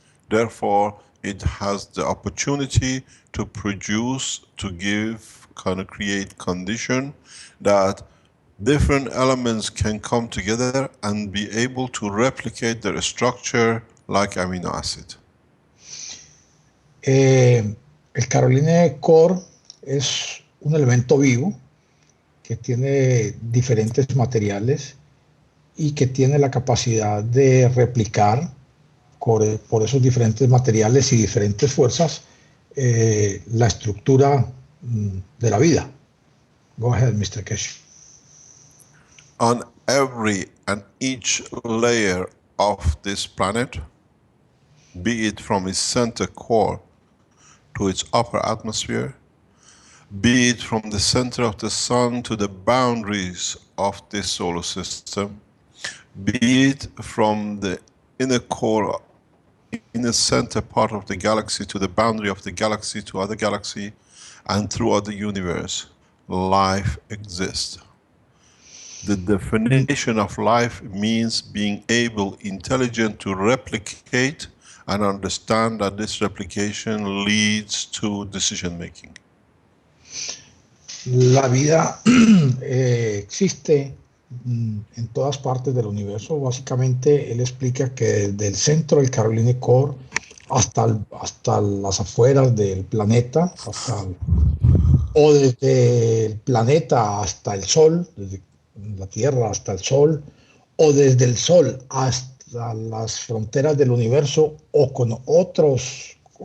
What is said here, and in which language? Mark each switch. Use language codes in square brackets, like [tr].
[en] Therefore, it has the opportunity to produce, to give, kind of create condition that different elements can come together and be able to replicate their structure like amino acid. [es] El Caroline Core es un elemento vivo que tiene diferentes materiales y que tiene la capacidad de replicar por esos diferentes materiales y diferentes fuerzas la estructura de la vida. [en] Go ahead, Mr. Keshe. On every and each layer of this planet, be it from its center core to its upper atmosphere, be it from the center of the sun to the boundaries of this solar system, be it from the inner core, in the center part of the galaxy to the boundary of the galaxy to other galaxy, and throughout the universe, life exists. The definition of life means being able, intelligent to replicate and understand that this replication leads to decision making. [es] La vida existe en todas partes del universo. Básicamente, él explica que desde el centro del Caroline Core hasta las afueras del planeta, o desde el planeta hasta el Sol, desde la Tierra hasta el Sol, o desde el Sol hasta las fronteras del universo, o con otras